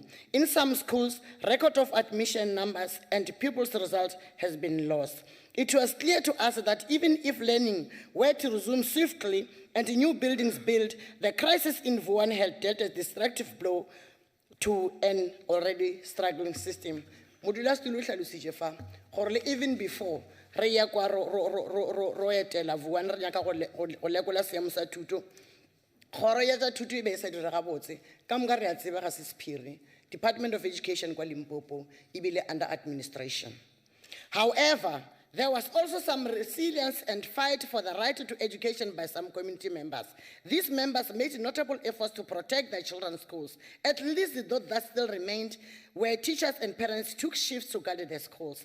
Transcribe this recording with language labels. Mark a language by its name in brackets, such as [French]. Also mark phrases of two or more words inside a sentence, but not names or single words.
[English] In some schools, record of admission numbers and pupils' results has been lost. It was clear to us that even if learning were to resume swiftly and new buildings built, the crisis in Vuwani had dealt a destructive blow to an already struggling system. [Northern Sotho] Modulasetulo o hlalositše fa gore le [English] even before [Northern Sotho] re ya kwa ro etela Vuwani re nyaka go lekola seemo sa thuto, kgoro ya tsa thuto e be e sa dira gabotse ka moka re a tseba ga se sephiri. Department of Education kwa Limpopo e bile [English] under administration. However, there was also some resilience and fight for the right to education by some community members. These members made notable efforts to protect their children's schools, at least those that still remained, where teachers and parents took shifts to guard their schools.